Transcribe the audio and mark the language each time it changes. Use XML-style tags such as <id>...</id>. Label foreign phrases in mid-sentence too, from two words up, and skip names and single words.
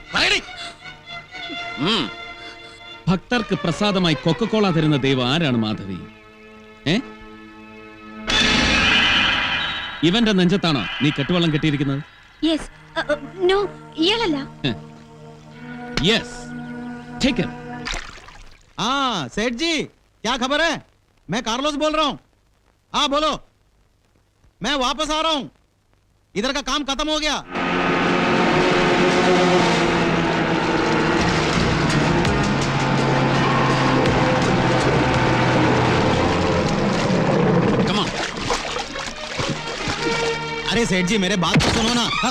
<ml>ഭക്തർക്ക് പ്രസാദമായി കൊക്കക്കോള തരുന്ന ദൈവം ആരാണ് മാധവി? ഇവന്റെ നെഞ്ചത്താണോ നീ കെട്ടുവള്ളം കെട്ടിയിരിക്കുന്നത്?</ml> <en>Yes. No, ഇയാളല്ല. Yes, take it.</en> <hi>हाँ सेठ जी, क्या खबर है? मैं कार्लोस बोल रहा हूँ. हाँ बोलो. मैं वापस आ रहा हूँ. इधर का काम खत्म हो गया.</hi> <en>Come on.</en> <hi>अरे सेठ जी, मेरे बात तो सुनो ना.</hi>